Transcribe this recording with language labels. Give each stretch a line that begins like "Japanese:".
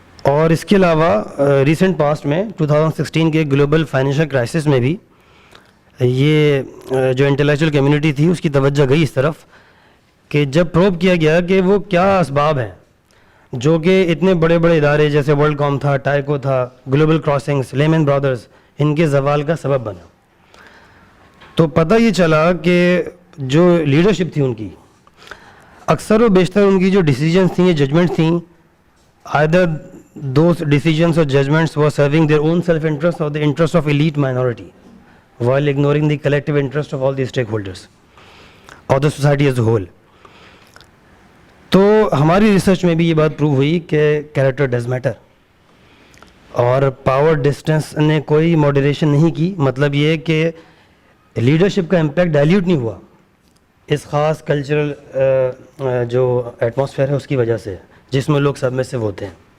Urdu: اور اس کے علاوہ ریسنٹ پاسٹ میں 2016 کے گلوبل فائنینشیل کرائسس میں بھی یہ جو انٹلیکچوئل کمیونٹی تھی اس کی توجہ گئی اس طرف کہ جب پروب کیا گیا کہ وہ کیا اسباب ہیں جو کہ اتنے بڑے بڑے ادارے جیسے ورلڈ کام تھا, ٹائکو تھا, گلوبل کراسنگز, لیمن برادرز, ان کے زوال کا سبب بنا. تو پتہ یہ چلا کہ جو لیڈرشپ تھی ان کی اکثر و بیشتر ان کی جو ڈیسیجنس تھیں, یہ ججمنٹس تھیں,
English: either those decisions or judgments were serving their own self-interest or the interest of elite minority while ignoring the collective interest of all the stakeholders or the society as a whole.
Urdu: تو ہماری research میں بھی یہ بات prove ہوئی کہ
English: character does matter,
Urdu: اور power distance نے کوئی ماڈریشن نہیں کی. مطلب یہ کہ لیڈرشپ کا امپیکٹ ڈائلیوٹ نہیں ہوا اس خاص کلچرل جو ایٹماسفیئر ہے اس کی وجہ سے جس میں لوگ سب میں سے ہوتے ہیں.